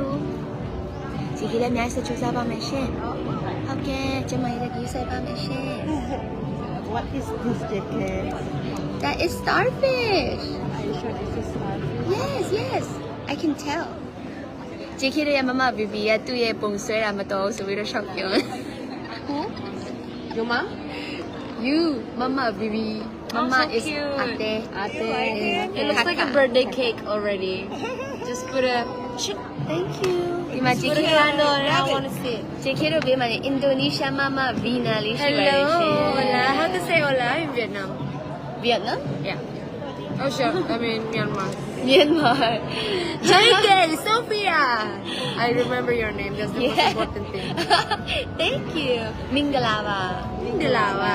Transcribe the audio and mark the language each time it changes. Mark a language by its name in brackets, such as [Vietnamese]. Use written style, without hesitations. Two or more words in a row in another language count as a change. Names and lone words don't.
[English] JK, let me ask you to choose about my share. Okay, Jamaica, you say about my share. What is this, JK? That is starfish. Are you sure this is starfish? Yes. I can tell. [Burmese] JK ရဲ့မမ BB ကသူ့ရဲ့ပုံဆွဲတာမတော်ဆိုပြီးတော့ shock ပြောတယ် [English] Who? Your mom? You, Mama BB. Mama so is cute. Ate. It looks like a birthday cake already. Just put a... Thank you. [Burmese] ဒီမှာ JK [English] Put a candle and I want to see it. [Burmese] JK တို့ပေးမှာအင်ဒိုနီးရှားမမ Vina လေးရှိပါတယ်ရှင် [English] Hello. Hola. How to say hola in Vietnam? Vietnam? Yeah. Oh, sure. I mean, Myanmar. Myanmar. JK, Sophia. I remember your name. That's the most important thing. Thank you. Mingalawa. Mingalawa.